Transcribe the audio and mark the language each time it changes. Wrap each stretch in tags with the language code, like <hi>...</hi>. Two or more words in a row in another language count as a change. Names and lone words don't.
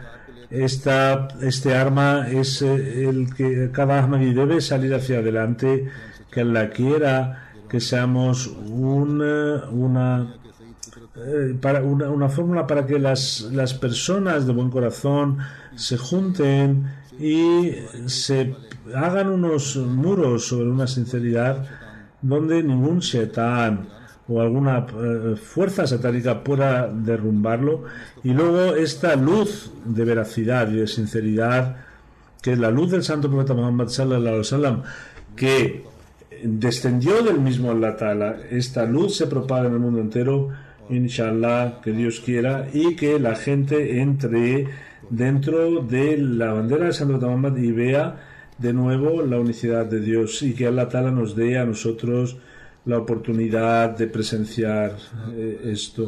<es>Este arma es el que cada Ahmadi debe salir hacia adelante, que Allah quiera que seamos una fórmula para que las personas de buen corazón se junten y se hagan unos muros sobre una sinceridad donde ningún shetán o alguna fuerza satánica pueda derrumbarlo. Y luego esta luz de veracidad y de sinceridad, que es la luz del santo profeta Muhammad sallallahu alaihi wasallam, que descendió del mismo</es> <ar>الله تعالى,</ar> <es>esta luz se propaga en el mundo entero, inshallah, que Dios quiera, y que la gente entre dentro de la bandera del santo profeta Muhammad y vea de nuevo la unicidad de Dios, y que</es> <ar>الله تعالى</ar> <es>nos dé a nosotros la oportunidad de presenciar esto.</es>